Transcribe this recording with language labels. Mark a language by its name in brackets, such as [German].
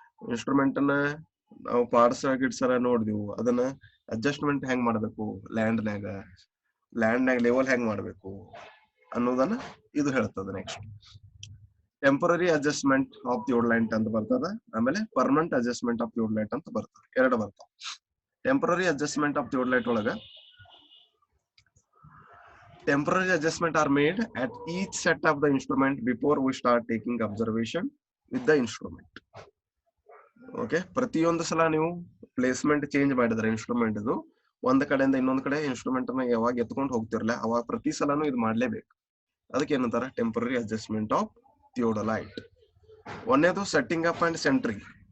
[Kannada] Instrument ಅನ್ನ ನಾವು parts gets ಎಲ್ಲ ನೋಡಿದೆವು. ಅದನ್ನ ಅಡ್ಜಸ್ಟ್ಮೆಂಟ್ ಹೆಂಗ್ ಮಾಡ್ಬೇಕು, ಲ್ಯಾಂಡ್ನಾಗ ಲೆವೆಲ್ ಹೆಂಗ್ ಮಾಡ್ಬೇಕು ಅನ್ನೋದನ್ನ ಇದು ಹೇಳ್ತದೆ. ನೆಕ್ಸ್ಟ್ ಟೆಂಪರರಿ ಅಡ್ಜಸ್ಟ್ಮೆಂಟ್ ಆಫ್ ಥಿಯೋಡೋಲೈಟ್ ಅಂತ ಬರ್ತದ, ಆಮೇಲೆ ಪರ್ಮನೆಂಟ್ ಅಡ್ಜಸ್ಟ್ಮೆಂಟ್ ಆಫ್ ಥಿಯೋಡೋಲೈಟ್ ಅಂತ ಬರ್ತದೆ. ಎರಡು ಬರ್ತಾವ. [English] Temporary adjustment of theodolite ಒಳಗ temporary adjustment are made at each set of the instrument before we start taking observation with the instrument. [Kannada] Okay, ಪ್ರತಿಯೊಂದು ಸಲ ನೀವು ಪ್ಲೇಸ್ಮೆಂಟ್ ಚೇಂಜ್ ಮಾಡಿದ್ರೆ ಇನ್ಸ್ಟ್ರೂಮೆಂಟ್ ಇದು ಒಂದ್ ಕಡೆಯಿಂದ ಇನ್ನೊಂದ್ ಕಡೆ ಇನ್ಸ್ಟ್ರೂಮೆಂಟ್ ಅನ್ನ ಯಾವಾಗ ಎತ್ಕೊಂಡು ಹೋಗ್ತಿರಲ್ಲ ಅವಾಗ ಪ್ರತಿ ಸಲನು ಇದು ಮಾಡ್ಲೇಬೇಕು. ಅದಕ್ಕೆ ಏನಂತಾರ temporary adjustment of ಥಿಯೋಡೋಲೈಟ್. ಒಂದೇದು setting up and centring.